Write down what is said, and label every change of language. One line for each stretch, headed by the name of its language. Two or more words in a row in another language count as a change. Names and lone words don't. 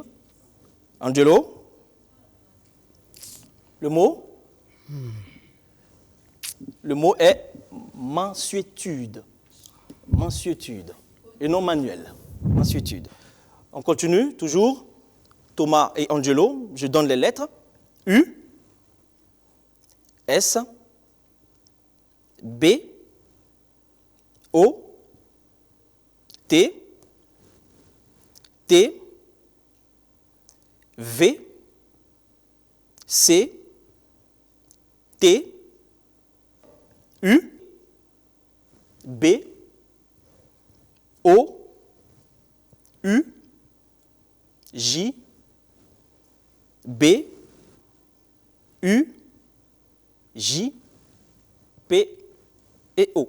French: Angelo, le mot? Le mot est mansuétude. Mansuétude. Et non manuel. Mansuétude. On continue, toujours. Thomas et Angelo, je donne les lettres. U, S, B, O, T, T, V, C, T, U, B, O, U, J, B, U, J, P et O.